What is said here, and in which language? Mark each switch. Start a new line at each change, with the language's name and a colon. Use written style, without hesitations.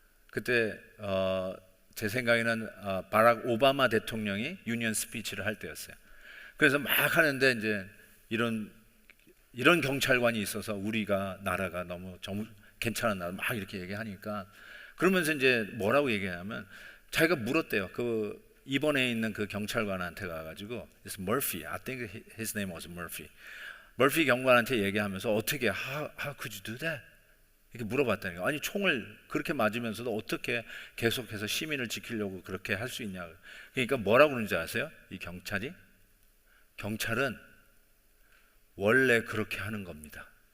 Korean: 그때 제 생각에는 바락 오바마 대통령이 유니언 스피치를 할 때였어요. 그래서 막 하는데 이제 이런 경찰관이 있어서 우리가 나라가 너무 괜찮은 나라 막 이렇게 얘기하니까, 그러면서 이제 뭐라고 얘기하냐면, 자기가 물었대요. 그 이번에 있는 그 경찰관한테 가가지고
English: It's Murphy, I think his name was Murphy.
Korean: 머피 경관한테 얘기하면서 어떻게
English: how could you do that?
Korean: 이렇게 물어봤다는 거예요. 아니 총을 그렇게 맞으면서도 어떻게 계속해서 시민을 지키려고 그렇게 할 수 있냐. 그러니까 뭐라고 그러는지 아세요? 이 경찰은 원래 그렇게 하는 겁니다.